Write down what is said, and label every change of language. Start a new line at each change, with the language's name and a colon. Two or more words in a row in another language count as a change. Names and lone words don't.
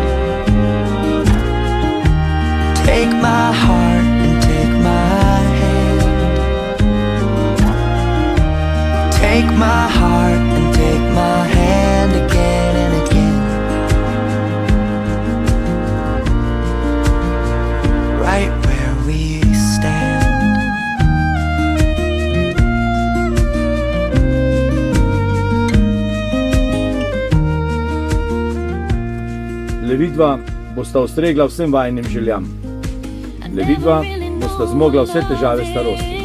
English: Take my heart and take my hand. Take my heart and take my hand again and again. Right where we stand.
Slovenian: Le vidva bosta ustregla vsem vajinim željam. Le vidva bosta zmogla vse težave starosti.